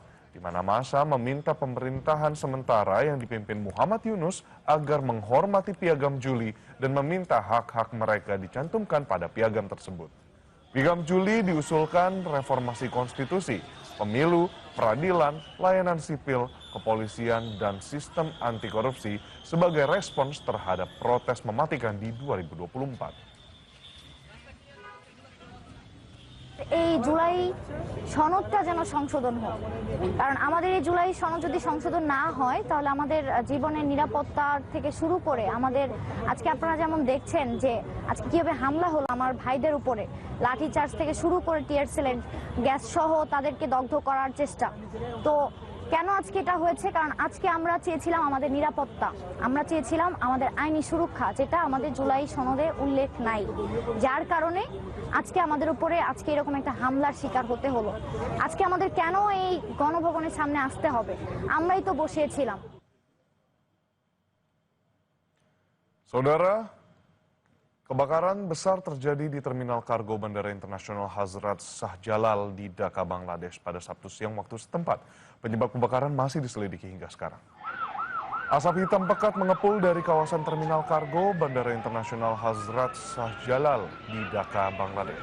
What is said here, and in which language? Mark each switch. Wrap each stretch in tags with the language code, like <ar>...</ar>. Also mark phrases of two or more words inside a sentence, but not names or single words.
<id>Di mana massa meminta pemerintahan sementara yang dipimpin Muhammad Yunus agar menghormati piagam Juli dan meminta hak-hak mereka dicantumkan pada piagam tersebut. Piagam Juli diusulkan reformasi konstitusi, pemilu, peradilan, layanan sipil, kepolisian, dan sistem anti korupsi sebagai respons terhadap protes mematikan di 2024.</id> <bn>এই জুলাই সনদটা যেন সংশোধন হোক, কারণ আমাদের এই জুলাই সনদ যদি সংশোধন না হয় তাহলে আমাদের জীবনের নিরাপত্তার থেকে শুরু করে আমাদের আজকে আপনারা যেমন দেখছেন যে আজকে কিভাবে হামলা হলো আমার ভাইদের উপরে, লাঠিচার্জ থেকে শুরু করে</bn> <en>tear shell gas</en> <bn>সহ তাদেরকে দগ্ধ করার চেষ্টা। তো কেন আজকে এটা হয়েছে? কারণ আজকে আমরা চেয়েছিলাম আমাদের নিরাপত্তা, আমরা চেয়েছিলাম আমাদের আইনি সুরক্ষা, যেটা আমাদের জুলাই সনদে উল্লেখ নাই, যার কারণে আজকে আমাদের উপরে আজকে এরকম একটা হামলার শিকার হতে হলো। আজকে আমাদের কেন এই গণভবনের সামনে আসতে হবে? আমরাই তো বসিয়েছিলাম।</bn> <id>Saudara, kebakaran besar terjadi di Terminal Kargo Bandara Internasional Hazrat Shah Jalal di Dhaka, Bangladesh pada Sabtu siang waktu setempat. Penyebab kebakaran masih diselidiki hingga sekarang. Asap hitam pekat mengepul dari kawasan Terminal Kargo Bandara Internasional Hazrat Shah Jalal di Dhaka, Bangladesh.</id>